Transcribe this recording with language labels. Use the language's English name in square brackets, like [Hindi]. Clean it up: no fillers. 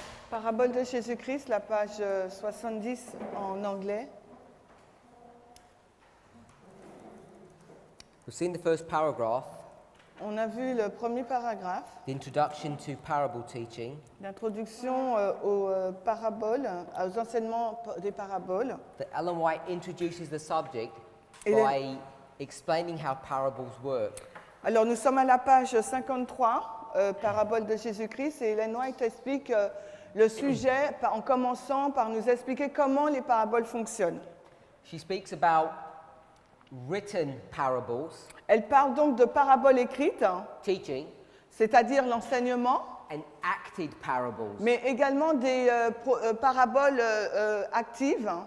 [French] Parabole de Jésus-Christ, la page 70 en anglais. [English] We've seen the first paragraph, [French] On a vu le premier paragraphe, [English] the introduction to parable teaching. [French] l'introduction aux paraboles, aux enseignements des paraboles. [English] That Ellen White introduces the subject [French] Et [English] by explaining how parables work. [French] Alors nous sommes à la page 53, parabole de Jésus-Christ, et Ellen White explique le sujet en commençant par nous expliquer comment les paraboles fonctionnent. [English] She speaks about written parables, [French] Elle parle donc de paraboles écrites, [English] teaching, [French] c'est-à-dire l'enseignement, [English] and acted parables, [French] mais également des paraboles actives,